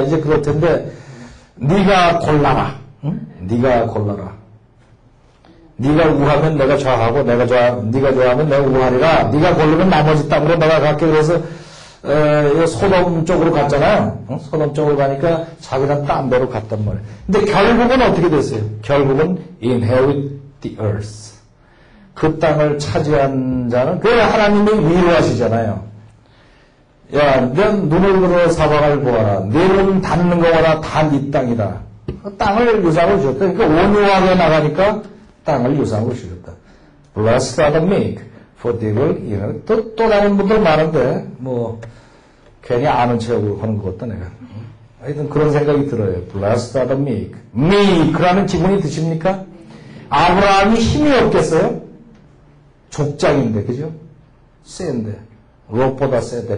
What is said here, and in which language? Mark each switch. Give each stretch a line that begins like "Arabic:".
Korean: 이제 그럴 텐데 네가 골라라. 응? 네가 골라라. 네가 우하면 내가 좌하고 네가 좋아하면 내가 우하리라. 네가 고르면 나머지 땅으로 내가 갈게. 그래서 소돔 쪽으로 갔잖아요. 소돔 쪽으로 가니까 자기랑 딴 데로 갔단 말이에요. 근데 결국은 어떻게 됐어요? 결국은
English: inherit the earth.
Korean: 그 땅을 차지한 자는 그 하나님이 위로하시잖아요. 야, 내 눈을 들어 사방을 보아라. 내 눈 닿는 거 봐라. 다 네 땅이다. 그 땅을 유산으로 주셨다. 그러니까 온유하게 나가니까 땅을 유산으로 주셨다.
English: Blessed are the meek, for they will inherit.
Korean: 또 다른 분들 많은데 뭐 괜히 아는 척하고 하는 것 같다 내가. 하여튼 그런 생각이 들어요.
English: Blessed are the meek.
Korean: meek라는 지문이 드십니까? 아브라함이 힘이 없겠어요? 족장인데, 그죠? 센데, 롯보다 센데.